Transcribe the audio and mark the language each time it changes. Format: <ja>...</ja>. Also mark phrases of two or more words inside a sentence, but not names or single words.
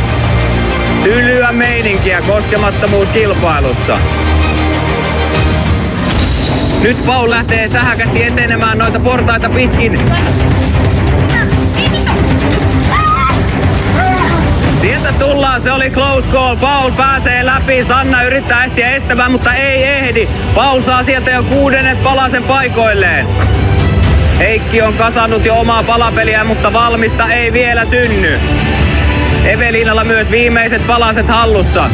<fi>Tylyä meininkiä koskemattomuuskilpailussa. Nyt Paul lähtee sähäkästi etenemään noita portaita pitkin. Sieltä tullaan, se oli</fi> <en>close call.</en> <fi>Paul pääsee läpi, Sanna yrittää ehtiä estämään, mutta ei ehdi. Paul saa sieltä jo 6. palasen paikoilleen. Heikki on kasannut jo omaa palapeliä, mutta valmista ei vielä synny. Evelinalla myös viimeiset palaset hallussa.</fi>